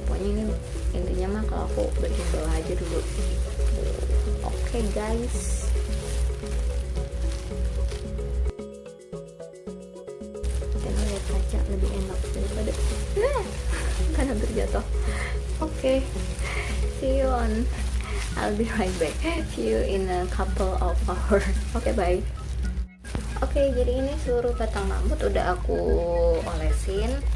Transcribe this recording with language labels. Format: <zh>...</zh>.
<id>Pokoknya ini intinya mah kalau aku bagian bawah aja dulu.</id> <en>Oke, guys.</en> <id>Karena lihat kaca lebih enak daripada kan hampir jatuh.</id> <en>Oke, see you on. I'll be right back. See you in a couple of hours. Oke, bye.</en> <id>Oke, jadi ini seluruh batang rambut udah aku olesin.</id>